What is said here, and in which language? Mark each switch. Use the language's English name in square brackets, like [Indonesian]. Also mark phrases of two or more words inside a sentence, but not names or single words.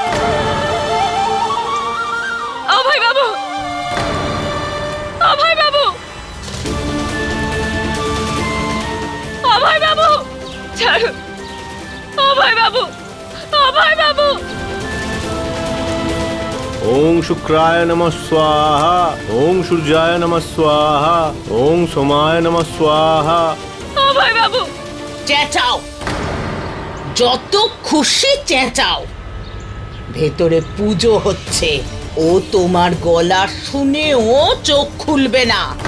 [Bangla] অভয় বাবু, অভয় বাবু, অভয় বাবু, ছাড়ুন। অভয় বাবু, অভয় বাবু। [Sanskrit] ওং শুক্রায় নমঃ স্বাহা, ওং সূর্যায় নমঃ স্বাহা, ওং সোমায় নমঃ স্বাহা। [Bangla] অভয় বাবু, চেঁচাও, যত খুশি চেঁচাও। ভেতরে পুজো হচ্ছে। ও তোমার গলা শুনেও চোখ খুলবে না।